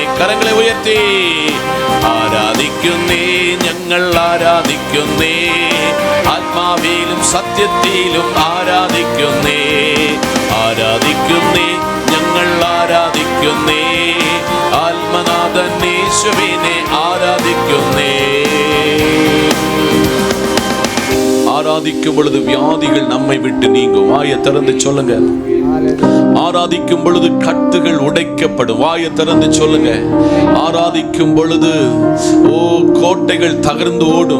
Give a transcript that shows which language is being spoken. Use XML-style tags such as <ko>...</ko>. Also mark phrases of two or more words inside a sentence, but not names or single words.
<ml>കരങ്ങളെ ഉയർത്തി ആരാധിക്കുന്നേ, ഞങ്ങൾ ആരാധിക്കുന്നേ, ആത്മാവിലും സത്യത്തിലും ആരാധിക്കുന്നേ. ആരാധിക്കുന്നേ, ഞങ്ങൾ ആരാധിക്കുന്നേ, ആത്മനാഥൻ യേശുവിനെ ആരാധിക്കുന്നേ.</ml> <ta>ஆராதிக்கும் பொழுது வியாதிகள் நம்மை விட்டு நீங்கும். வாயை திறந்து சொல்லுங்க. ஆராதிக்கும் பொழுது கட்டுகள் உடைக்கப்படும். வாயை திறந்து சொல்லுங்க. ஆராதிக்கும் பொழுது கோட்டைகள் தகர்ந்து ஓடும்.</ta>